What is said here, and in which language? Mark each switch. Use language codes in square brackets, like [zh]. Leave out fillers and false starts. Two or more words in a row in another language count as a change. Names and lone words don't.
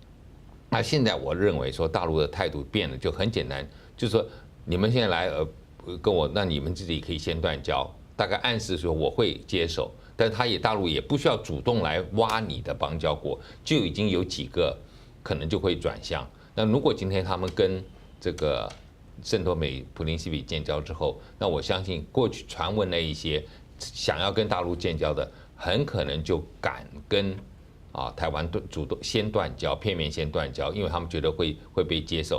[zh] 那現在我認為說大陸的態度變了，就很簡單，就是說你們現在來跟我，那你們自己可以先斷交，大概暗示說我會接手，但大陸也不需要主動來挖你的邦交國，就已經有幾個可能就會轉向。那如果今天他們跟這個圣多美普林西比建交之后，那我相信过去传闻那一些想要跟大陆建交的，很可能就敢跟台湾主动先断交，片面先断交，因为他们觉得会被接受。